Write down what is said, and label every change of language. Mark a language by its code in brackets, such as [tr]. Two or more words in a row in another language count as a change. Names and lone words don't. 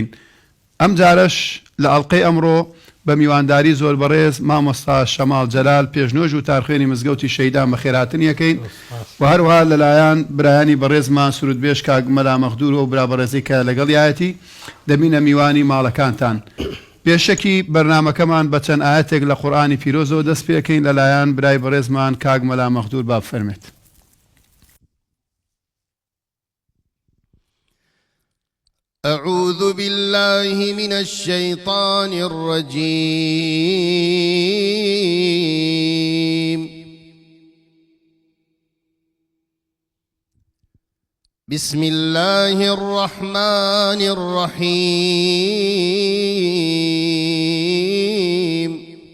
[ckb] ئەم جارش لە ئەڵقەی ئەمڕۆ بە میوانداری زۆر بەڕێز مامۆستا شەماڵ جەلال پێشنۆژ و تارخوێنی مزگەوتی شەیدان بەخێرهاتن یەکەین و هەروەها لەلایەن برایانی بەڕێزمان سروودبێژ کاک مەلا مەخدوور و برا بەڕێزی کە لەگەڵ یایەتی دەبینە میوانی ماڵەکانتان. پێشەکی بەرنامەکەمان بە چەند ئاەتێک لە قورئانی پیرۆزەوە دەست پێکەین لەلایەن برای بەڕێزمان کاک مەلا مەخدوور با بفەرمێت. [ar] أعوذ بالله من الشيطان الرجيم. بسم الله الرحمن الرحيم.